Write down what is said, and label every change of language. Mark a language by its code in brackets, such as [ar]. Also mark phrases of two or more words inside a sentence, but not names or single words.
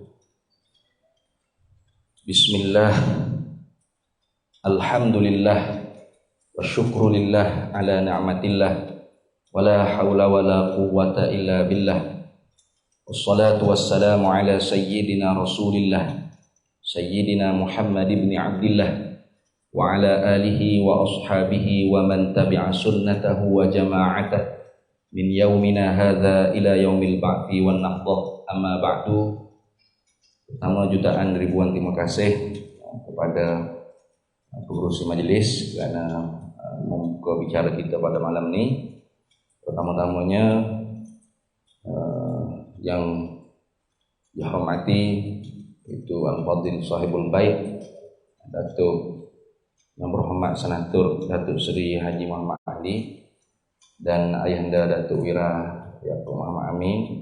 [ar] بسم الله، الحمد لله، وشكر لله على نعمة الله، ولا حول ولا قوة إلا بالله. والصلاة والسلام على سيدنا رسول الله، سيدنا محمد بن عبد الله، وعلى آله وأصحابه ومن تبع سنته وجماعته من يومنا هذا إلى يوم البعث والنهضة. أما بعد. [ms] Pertama, jutaan ribuan terima kasih kepada pengurusi majelis kerana membuka bicara kita pada malam ini. Pertama-tamanya yang dihormati itu [ar] الفاضل صاحب البيت [ms] Datuk yang berhormat Senator Datuk Seri Haji Muhammad Ali dan Ayahanda Datuk Wira Yaakob Muhammad Amin.